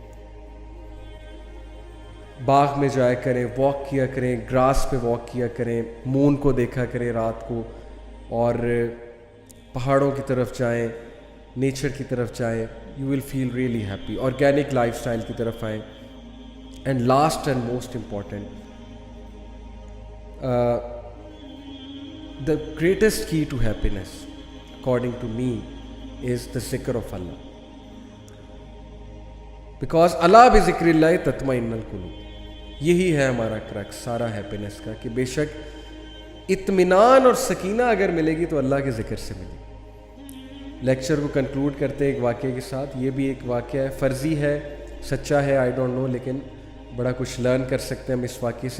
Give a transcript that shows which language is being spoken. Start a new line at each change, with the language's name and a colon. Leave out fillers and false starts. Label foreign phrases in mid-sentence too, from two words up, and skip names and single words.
Urdu: باغ میں جایا کریں, واک کیا کریں, گراس پہ واک کیا کریں, مون کو دیکھا کریں رات کو, اور پہاڑوں کی طرف جائیں, نیچر کی طرف جائیں.
English: You will feel really happy. organic life style
Urdu: کی طرف آئیں.
English: and last and most important, the greatest key to happiness according to me is the zikr of Allah, because
Arabic: الله بذكر الله تطمئن القلوب.
Urdu: یہی ہے ہمارا کرکس سارا ہیپینس کا, کہ بے شک اطمینان اور سکینہ اگر ملے گی تو اللہ کے ذکر سے ملے گی. لیکچر کو کنکلوڈ کرتے ہیں ایک واقعے کے ساتھ. یہ بھی ایک واقعہ ہے, فرضی ہے, سچا ہے,
English: I don't know,
Urdu: لیکن بڑا کچھ لرن کر سکتے ہیں ہم اس واقعے سے.